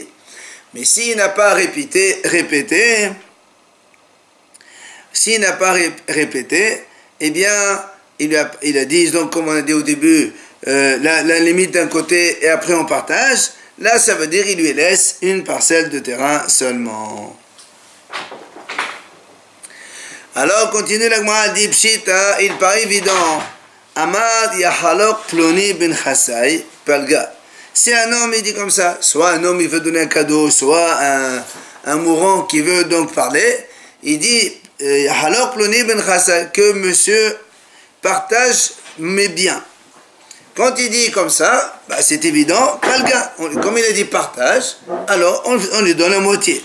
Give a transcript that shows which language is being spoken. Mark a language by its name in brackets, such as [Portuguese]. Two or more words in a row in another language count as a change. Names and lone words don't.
[French] Mais s'il n'a pas répété, s'il n'a pas répété, eh bien, il a dit, donc comme on a dit au début, la limite d'un côté et après on partage. Là, ça veut dire qu'il lui laisse une parcelle de terrain seulement. Alors, continue la Gemara dit, Pshita, il paraît évident. [Hebrew] עמד יחלוק פלוני בן חסאי פלגא. [French] Si un homme, il dit comme ça, soit un homme, il veut donner un cadeau, soit un mourant qui veut donc parler, il dit, que monsieur partage mes biens. Quand il dit comme ça, bah c'est évident, comme il a dit partage, alors on lui donne la moitié.